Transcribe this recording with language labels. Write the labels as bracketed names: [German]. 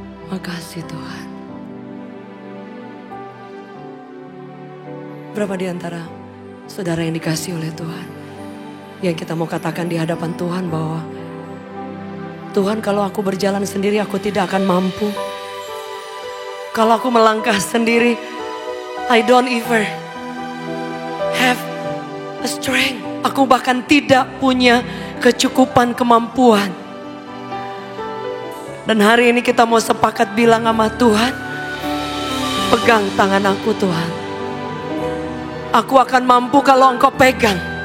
[Indonesian] Makasih Tuhan. Berapa di antara saudara yang dikasih oleh Tuhan, yang kita mau katakan di hadapan Tuhan bahwa Tuhan, kalau aku berjalan sendiri aku tidak akan mampu. Kalau aku melangkah sendiri, [English] I don't even have a strength. [Indonesian] Aku bahkan tidak punya kecukupan kemampuan. Dan hari ini kita mau sepakat bilang sama Tuhan, pegang tangan aku Tuhan. Aku akan mampu kalau Engkau pegang.